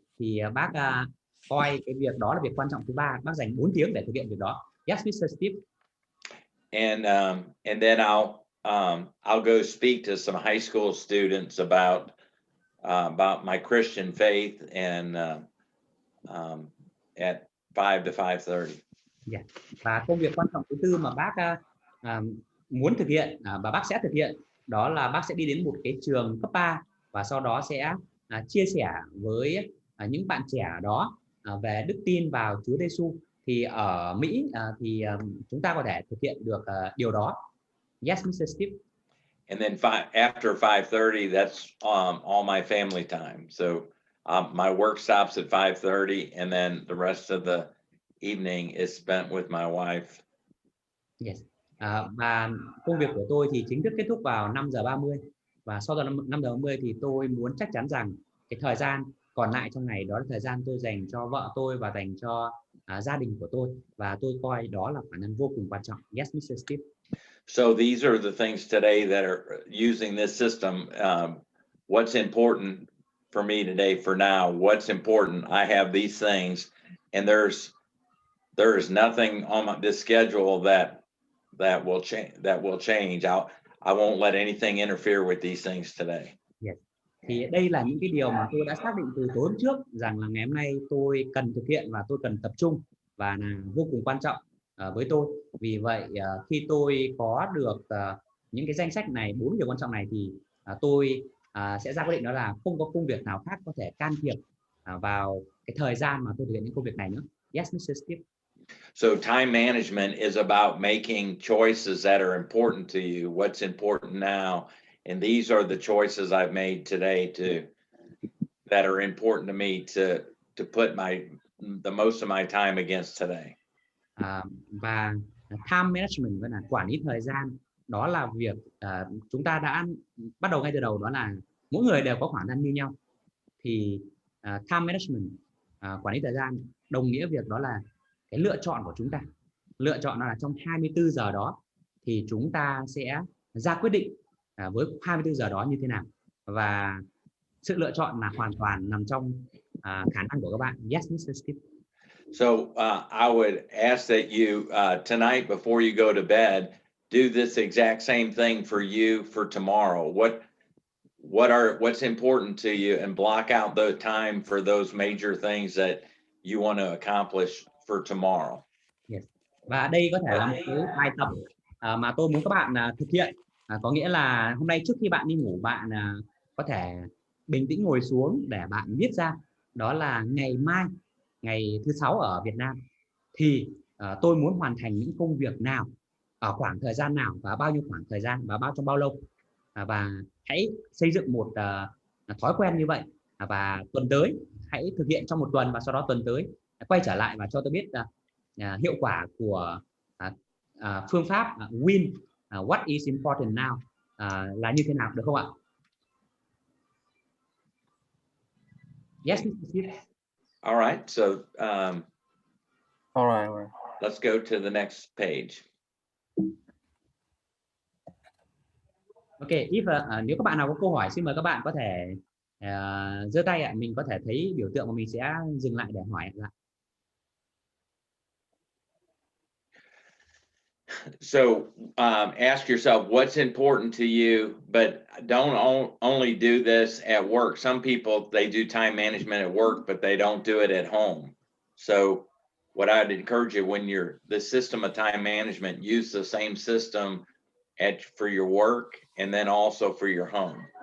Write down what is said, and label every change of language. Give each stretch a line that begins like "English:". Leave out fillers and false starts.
Vietnamese: Thì bác coi cái việc đó là việc quan trọng thứ ba, bác dành 4 tiếng để thực hiện việc đó.
English: Yes, Mr. Steve. And then I'll go speak to some high school students about my Christian faith and at 5 to 5:30. Yeah.
Vietnamese: Và công việc quan trọng thứ tư mà bác muốn thực hiện và bác sẽ thực hiện đó là bác sẽ đi đến một cái trường cấp 3 và sau đó sẽ chia sẻ với những bạn trẻ đó về đức tin vào Chúa Giêsu. Thì ở Mỹ thì chúng ta có thể thực hiện được điều đó.
English: Yes, Mr. Steve. And then after 5:30, that's all my family time. So my work stops at 5:30, and then the rest of the evening is spent with my wife. Yes.
Vietnamese: Và công việc của tôi thì chính thức kết thúc vào 5 giờ 30 và sau đó 5 giờ 30 thì tôi muốn chắc chắn rằng cái thời gian còn lại trong ngày đó là thời gian tôi dành cho vợ tôi và dành cho gia đình của tôi, và tôi coi đó là khoản năng vô cùng quan trọng.
English: Yes, Mr. Steve. So these are the things today that are using this system. What's important for me today, for now? What's important? I have these things, and there is nothing on this schedule that will change. I won't let anything interfere with these things today. Yes.
Vietnamese: Thì đây là những cái điều mà tôi đã xác định từ tối hôm trước rằng là ngày hôm nay tôi cần thực hiện và tôi cần tập trung và là vô cùng quan trọng với tôi. Vì vậy khi tôi có được những cái danh sách này, 4 điều quan trọng này thì tôi sẽ ra quyết định đó là không có công việc nào khác có thể can thiệp vào cái thời gian mà tôi thực hiện những công việc này nữa.
English: Yes, Mr. Steve. So time management is about making choices that are important to you. What's important now? And these are the choices I've made today that are important to me to put the most of my time against today.
Vietnamese: Và time management với là quản lý thời gian, đó là việc chúng ta đã bắt đầu ngay từ đầu, đó là mỗi người đều có khoảng thời gian như nhau. Thì time management, quản lý thời gian đồng nghĩa việc đó là cái lựa chọn của chúng ta. Lựa chọn là trong 24 giờ đó thì chúng ta sẽ ra quyết định với 24 giờ đó như thế nào, và sự lựa chọn là hoàn toàn nằm trong khả năng của các bạn.
English: Yes, Mr. Steve. So I would ask that you tonight before you go to bed do this exact same thing for you for tomorrow. What's important to you, and block out the time for those major things that you want to accomplish for tomorrow. Yes.
Vietnamese: Và đây có thể là một cái bài tập mà tôi muốn các bạn thực hiện. Có nghĩa là hôm nay trước khi bạn đi ngủ, bạn có thể bình tĩnh ngồi xuống để bạn viết ra đó là ngày mai, ngày thứ 6 ở Việt Nam thì tôi muốn hoàn thành những công việc nào ở khoảng thời gian nào và bao nhiêu khoảng thời gian và trong bao lâu. Và hãy xây dựng một thói quen như vậy, và tuần tới hãy thực hiện trong một tuần, và sau đó tuần tới quay trở lại và cho tôi biết hiệu quả của phương pháp WIN,
English: what is important now
Vietnamese: là như thế nào, được không ạ?
English: Yes, Mr. Steve. All right, so All right. let's go to the next page.
Vietnamese: Ok, if nếu các bạn nào có câu hỏi xin mời các bạn có thể giơ tay ạ, mình có thể thấy biểu tượng và mình sẽ dừng lại để hỏi lại.
English: So ask yourself what's important to you, but don't only do this at work. Some people, they do time management at work, but they don't do it at home. So what I'd encourage you, when you're the system of time management, use the same system for your work and then also for your home.